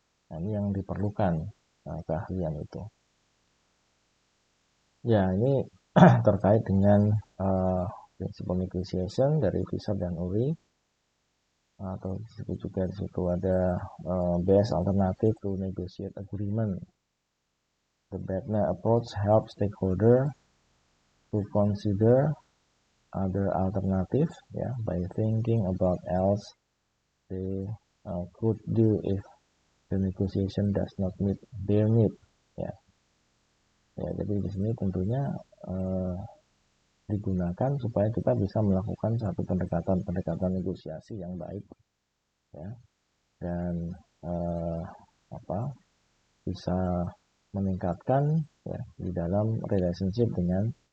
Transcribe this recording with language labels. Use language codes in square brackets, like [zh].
[id] Nah, ini yang diperlukan, keahlian itu. Ya, ini terkait dengan principle negotiation dari Fisher dan Uri, atau disebut juga di situ ada [en] best alternative to negotiate agreement. The Beckner approach helps stakeholder to consider other alternative, ya, by thinking about else they could do if the negotiation does not meet their need, ya. [id] Ya, jadi di sini tentunya digunakan supaya kita bisa melakukan satu pendekatan negosiasi yang baik, ya, dan apa bisa meningkatkan, ya, di dalam relationship dengan